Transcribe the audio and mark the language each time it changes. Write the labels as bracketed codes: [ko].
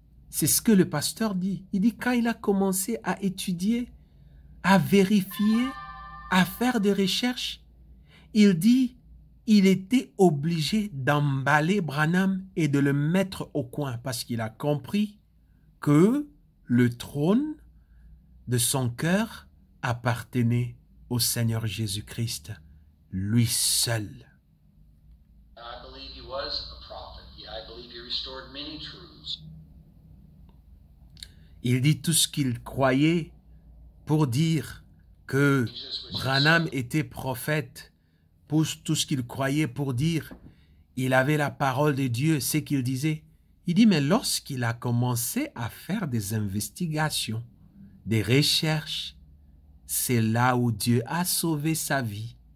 [fr] C'est ce que le pasteur dit. Il dit quand il a commencé à étudier, à vérifier, à faire des recherches, il dit il était obligé d'emballer Branham et de le mettre au coin parce qu'il a compris que le trône de son cœur appartenait au Seigneur Jésus-Christ, lui seul. [en] I believe he was a prophet. Yeah, I believe he restored many truths. [fr] Il dit tout ce qu'il croyait pour dire que Branham était prophète, pour tout ce qu'il croyait pour dire il avait la parole de Dieu, c'est qu'il disait. Il dit, mais lorsqu'il a commencé à faire des investigations, des recherches, c'est là où Dieu a sauvé sa vie.